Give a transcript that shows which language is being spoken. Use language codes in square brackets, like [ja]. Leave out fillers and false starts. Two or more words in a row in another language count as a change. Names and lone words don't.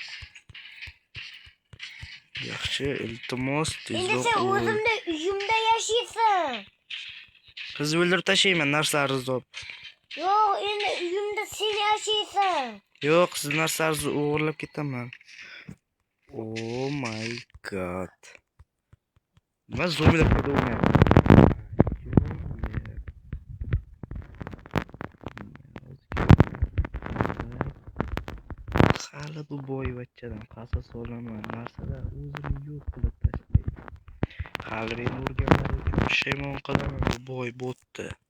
[uz] Yaxshi, iltimos, Endi tezroq. sen o'zimda uyimda yashaysan. Sizni o'ldirib tashlayman narsalaringizni olib. Yo'q, endi uyimda sen yashaysan. Yo'q, siz narsalaringizni o'g'irlab ketaman. [en] Oh my god. [uz] Nima zombilar paydo bo'lyapti? Hali bu boyvachchadan qasos olaman. Narsalar o'zini yo'q qilib tashlaydi. Hali men urganlar uchun pushaymon qilaman bu boy botni.